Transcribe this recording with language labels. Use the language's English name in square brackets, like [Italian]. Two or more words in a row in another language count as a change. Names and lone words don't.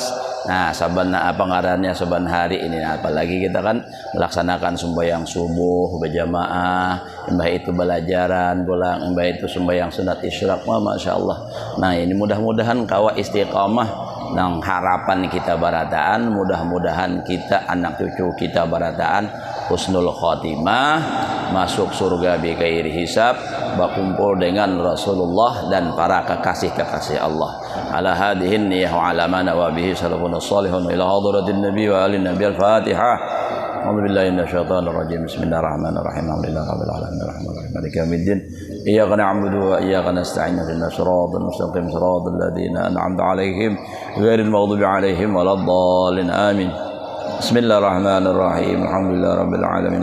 [Banjar] Nah, saban apa ngarannya saban hari ini, apalagi kita kan melaksanakan sembahyang subuh berjamaah, mbah itu belajaran pulang, mbah itu sembahyang sunat isyraq, [Arabic] ما شاء الله. [Banjar] Nah, ini mudah-mudahan kawa istiqamah nang harapan kita barataan, mudah-mudahan kita anak cucu kita barataan [Arabic] حسن الخاتمة, [Banjar] masuk surga [Arabic] بغير حساب, [Banjar] berkumpul dengan Rasulullah dan para kekasih-kekasih Allah. [Arabic] على هذه النية وعلى ما نوى به سلف صالح إلى حضرة النبي وآل النبي الفاتحة. أعوذ بالله من الشيطان الرجيم. بسم الله الرحمن الرحيم. الحمد لله رب العالمين الرحمن الرحيم مالك يوم الدين. إياك نعبد وإياك نستعين. اهدنا الصراط المستقيم صراط الذين أنعمت عليهم غير المغضوب عليهم ولا الضالين. Amin. بسم الله الرحمن الرحيم. الحمد لله رب العالمين.